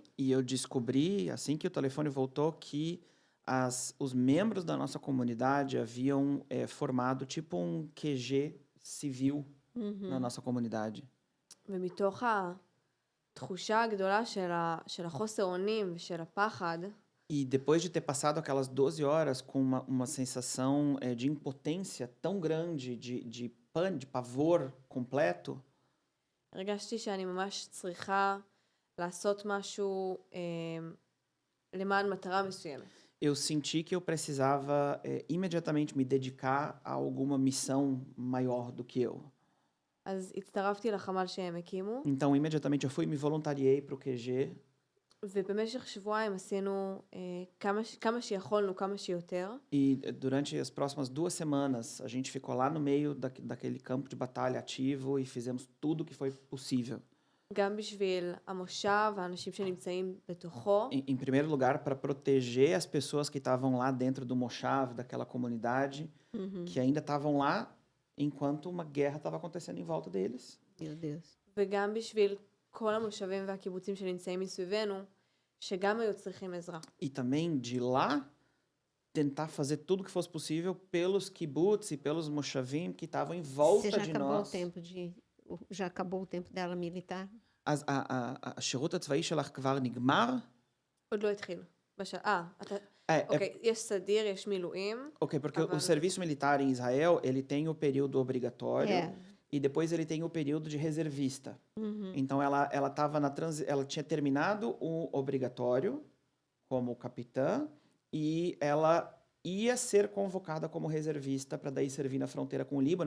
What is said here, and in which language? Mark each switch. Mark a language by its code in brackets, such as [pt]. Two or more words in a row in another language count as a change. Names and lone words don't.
[pt] E eu descobri, assim que o telefone voltou, que os membros da nossa comunidade haviam formado tipo um QG civil na nossa comunidade. [he] ומתוך התחושה הגדולה של החוסר אונים ושל הפחד, [pt] E depois de ter passado aquelas 12 horas com uma sensação de impotência tão grande, de pavor completo, [he] הרגשתי שאני ממש צריכה לעשות משהו למען מטרה מסוימת. [pt] eu senti que eu precisava imediatamente me dedicar a alguma missão maior do que eu. [he] אז הצטרפתי לחמ"ל שהם הקימו, [pt] Então, imediatamente eu fui e me voluntariei para o QG. [he] ובמשך שבועיים עשינו כמה שיכולנו, כמה שיותר. [pt] E durante as próximas 2 semanas, a gente ficou lá no meio daquele campo de batalha ativo e fizemos tudo o que foi possível. [he] גם בשביל המושב, האנשים שנמצאים בתוכו, [pt] Em primeiro lugar, para proteger as pessoas que estavam lá dentro do Moshav, daquela comunidade, que ainda estavam lá enquanto uma guerra estava acontecendo em volta deles. Meu Deus. [he] וגם בשביל כל המושבים והקיבוצים שנמצאים מסביבנו, שגם היו צריכים עזרה. [pt] E também de lá tentar fazer tudo o que fosse possível pelos kibbutz e pelos moshavim que estavam em volta Você já de acabou nós. o tempo de já acabou o tempo dela militar? [he] אז השירות הצבאי שלך כבר נגמר? עוד לא התחיל. אתה... [pt] É, [he] אוקיי, יש סדיר, יש מילואים. [pt] ok, porque o [he] אבל- [pt] serviço militar em Israel, ele tem o período obrigatório É. e depois ele tem o período de reservista. Uhum. Então ela tava ela tinha terminado o obrigatório como capitã e ela ia ser convocada como reservista para daí servir na fronteira com o Líbano.